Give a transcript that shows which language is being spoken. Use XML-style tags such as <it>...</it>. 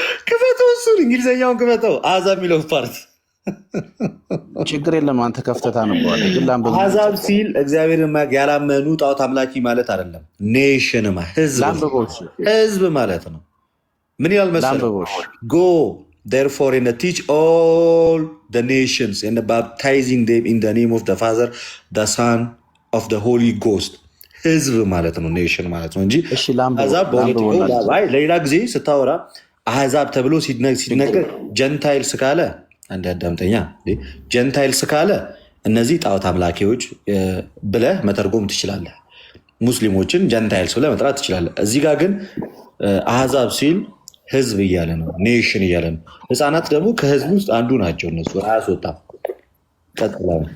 <am>ክፈተው፣ እሱን እንግሊዝኛውን ክፈተው። አሕዛብ የሚለው ፓርት ችግር የለም አንተ ከፍተህ ታነበዋለህ። ግን አሕዛብ ሲል እግዚአብሔርን ያላመኑ ጣዖት አምላኪ ማለት አይደለም። ኔሽን ህዝብ ማለት ነው። ምን ይላል መሰለህ?</am> <en>ጎ therefore and teach all the nations and baptizing them in the name of the Father, the Son, of the Holy Ghost.</en> <am>ህዝብ ማለት ነው፣ ኔሽን ማለት ነው እንጂ አሕዛብ ለሌላ ጊዜ ስታወራ አሕዛብ ተብሎ ሲነገር ጀንታይልስ ካለ አንድ አዳምጠኛ፣ ጀንታይልስ ካለ እነዚህ ጣዖት አምላኪዎች ብለህ መተርጎም ትችላለህ። ሙስሊሞችን ጀንታይልስ ብለህ መጥራት ትችላለህ። እዚህ ጋር ግን አሕዛብ ሲል ህዝብ እያለ ነው፣ ኔሽን እያለ ነው። ህፃናት ደግሞ ከህዝብ ውስጥ አንዱ ናቸው። እነሱ አያስወጣም። ቀጥላ</am>